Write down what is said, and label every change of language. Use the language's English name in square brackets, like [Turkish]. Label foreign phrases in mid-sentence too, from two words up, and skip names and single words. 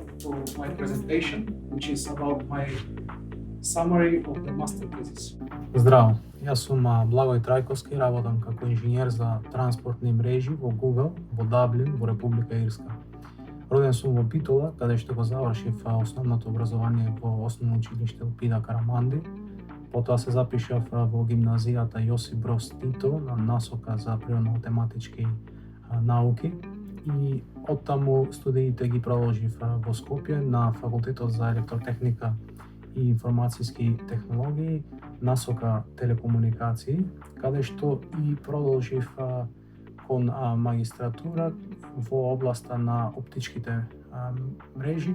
[English] to my presentation, which is about my summary of the master thesis. [Macedonian] Здраво, јас сум Благој Трајковски, работам како инженер за транспортни мрежи во Google во Даблин, во Република Ирска. Роден сум во Битола, каде што го завршив основното образование во основно училиште Елпида Караманди. Потоа се запишав во гимназијата Јосип Брос Тито на насока за природно-математички науки и оттаму студиите ги продолжив во Скопје на Факултетот за електротехника и информацијски технологии, насока телекомуникации, каде што и продолжив кон магистратура во областа на оптичките мрежи.